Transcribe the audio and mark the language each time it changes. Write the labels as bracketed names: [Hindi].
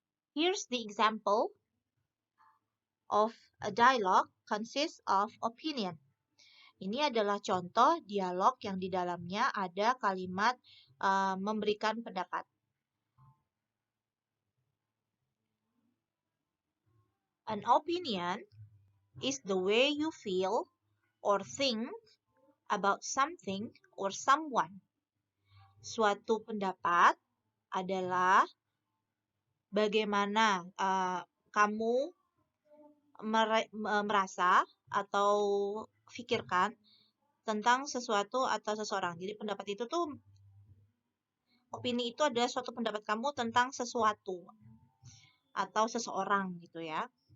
[English] Here's the example of a dialogue consists of opinion. [Indonesian] Ini adalah contoh dialog yang di dalamnya ada kalimat memberikan pendapat. [English] An opinion is the way you feel or think about something or someone. [Indonesian] Suatu pendapat adalah bagaimana kamu merasa atau pikirkan tentang sesuatu atau seseorang. Jadi pendapat itu tuh, opini itu adalah suatu pendapat kamu tentang sesuatu atau seseorang gitu ya.